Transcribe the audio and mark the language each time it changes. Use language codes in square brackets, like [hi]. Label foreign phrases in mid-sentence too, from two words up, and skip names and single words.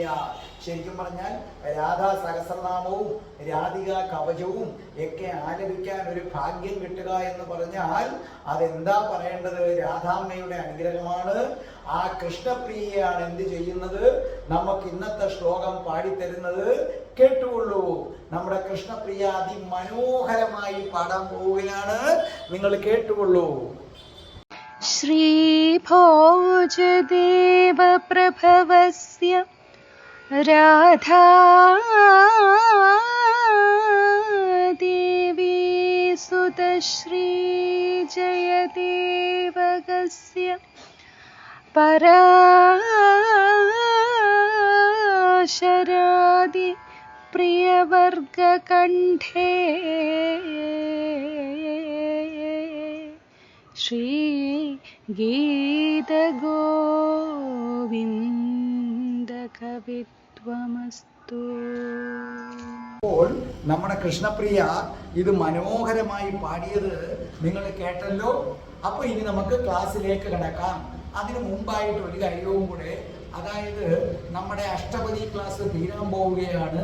[ml] ശരിക്കും പറഞ്ഞാൽ രാധാ സഹസ്രനാമവും രാധിക കവചവും ഒക്കെ ആലപിക്കാൻ ഒരു ഭാഗ്യം കിട്ടുക എന്ന് പറഞ്ഞാൽ അതെന്താ പറയേണ്ടത്? രാധാമ്മയുടെ അനുഗ്രഹമാണ്. ആ കൃഷ്ണപ്രിയയാണ് എന്ത് ചെയ്യുന്നത്? നമുക്ക് ഇന്നത്തെ ശ്ലോകം പാടിത്തരുന്നത്. കേട്ടുകൊള്ളൂ. നമ്മുടെ കൃഷ്ണപ്രിയ അതിമനോഹരമായി പാടാൻ പോവുകയാണ്. നിങ്ങൾ കേട്ടുകൊള്ളൂ. [sa] श्रीभोजदेवप्रभवस्य राधा देवी सुतश्रीजयदेवगस्य पराशरादि प्रियवर्गकण्ठे श्री ഗീതഗോവിന്ദകവിത്വമസ്തു. [ml] അപ്പോൾ നമ്മുടെ കൃഷ്ണപ്രിയ ഇത് മനോഹരമായി പാടിയത് നിങ്ങൾ കേട്ടല്ലോ. അപ്പോൾ ഇനി നമുക്ക് ക്ലാസ്സിലേക്ക് കിടക്കാം. അതിനു മുമ്പായിട്ട് ഒരു കാര്യവും കൂടെ, അതായത് നമ്മുടെ അഷ്ടപതി ക്ലാസ് തീരാൻ പോവുകയാണ്.